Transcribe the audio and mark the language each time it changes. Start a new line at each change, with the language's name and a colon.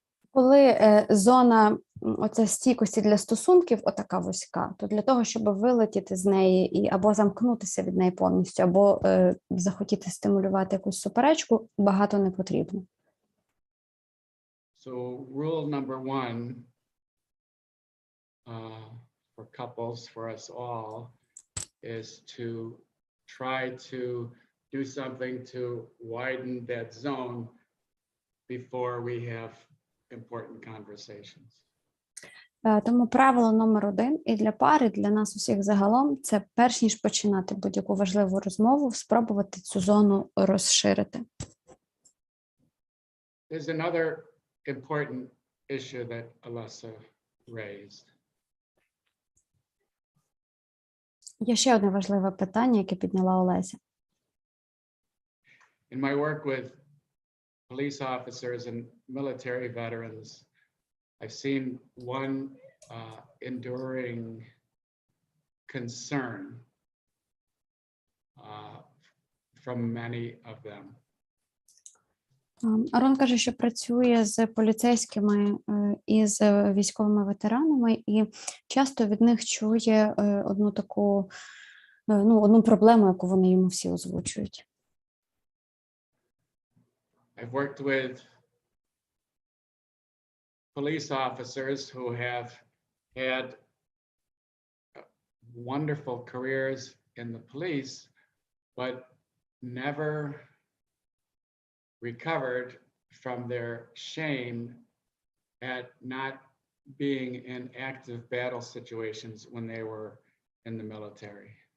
Ukrainian: Коли зона оця стійкості для стосунків отака вузька, то для того, щоб вилетіти з неї і або замкнутися від неї повністю, або захотіти стимулювати якусь суперечку, багато не потрібно.
English: So rule number one for couples, for us all, is to try to do something to widen that zone before we have important conversations.
Ukrainian: Тому правило номер 1 і для пари, і для нас усіх загалом, це перш ніж починати будь-яку важливу розмову, спробувати цю зону розширити.
English: There's another important issue that Alessa raised.
Ukrainian: Є ще одне важливе питання, яке підняла Олеся.
English: In my work with police officers and military veterans, I've seen one enduring concern from many of them.
Ukrainian: Арон каже, що працює з поліцейськими і з військовими ветеранами, і часто від них чує одну таку, одну проблему, яку вони йому всі озвучують.
English: I've worked with police officers who have had wonderful careers in the police, but never recovered from their shame at not being in active battle situations when they were in the military.